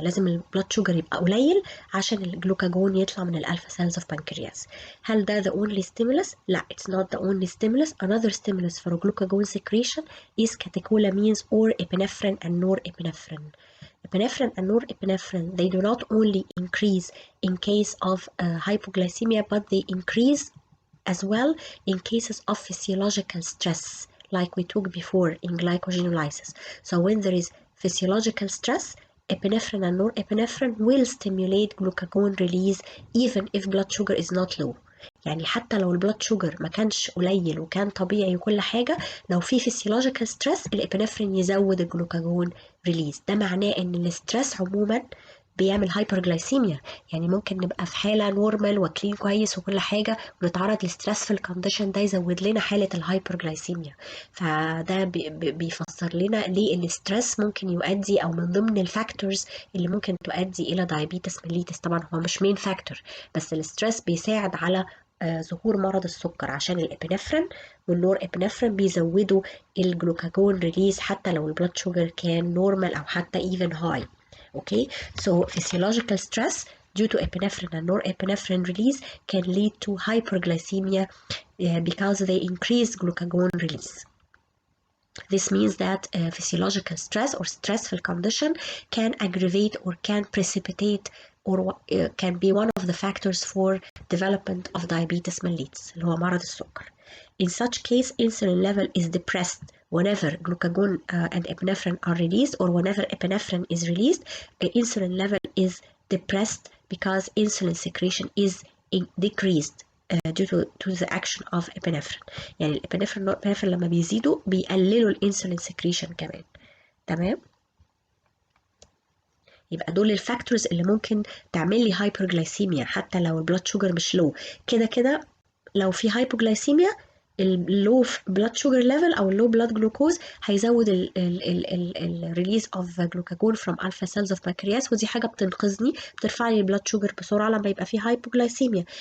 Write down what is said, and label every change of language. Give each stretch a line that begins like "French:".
Arabic: لازم البلاد شوجر يبقى قليل عشان الجلوكاجون يطلع من الالفا
English: cells of pancreas.
Arabic: هل ده
English: the only stimulus؟
Arabic: لا,
English: it's not the only stimulus. Another stimulus for glucagon secretion is catecholamines or epinephrine and norepinephrine. Epinephrine and norepinephrine, they do not only increase in case of hypoglycemia, but they increase as well in cases of physiological stress, like we took before in glycogenolysis. So when there is physiological stress, epinephrine and norepinephrine will stimulate glucagon release even if blood sugar is not low.
Arabic: يعني حتى لو البلاد شوجر ما كانش قليل وكان طبيعي وكل حاجة، لو في physiological stress الابنفرين يزود الجلوكاجون ريليز. ده معناه ان الاسترس عموما بيعمل هايبرجلايسيميا. يعني ممكن نبقى في حالة نورمال واكلين كويس وكل حاجة ونتعرض لسترس في الكونديشن ده يزود لنا حالة الهايبرجلايسيميا. فده بيفسر لنا ليه الاسترس ممكن يؤدي او من ضمن الفاكتورز اللي ممكن تؤدي الى دايابيتس ميليتس. طبعا هو مش مين فاكتور، بس الاسترس بيساعد على ظهور مرض السكر عشان الابنفرين والنور ابنفرين بيزودوا الجلوكاجون ريليز حتى لو البلاد شوجر كان نورمال او حتى
English: even high. Okay, so physiological stress due to epinephrine and norepinephrine release can lead to hyperglycemia because they increase glucagon release. This means that physiological stress or stressful condition can aggravate or can precipitate or can be one of the factors for development of diabetes mellitus
Arabic: اللي هو مرض السكر.
English: In such case, insulin level is depressed whenever glucagon and epinephrine are released, or whenever epinephrine is released, the insulin level is depressed because insulin secretion is decreased due to the action of epinephrine.
Arabic: يعني الابنفرين والنورepinephrine لما بيزيدوا بيقللوا الانسولين secretion كمان. تمام؟ يبقى دول الفاكتورز اللي ممكن تعمل لي هايبرجلايسيميا حتى لو البلاد شوجر مش لو. كده كده لو في هايبوجلايسيميا اللو بلاد شوجر ليفل او اللو بلاد جلوكوز هيزود الريليز اوف جلوكاجون فروم الفا سيلز اوف بانكرياس، ودي حاجه بتنقذني، بترفع لي البلاد شوجر بسرعه لما يبقى في هايبوجلايسيميا.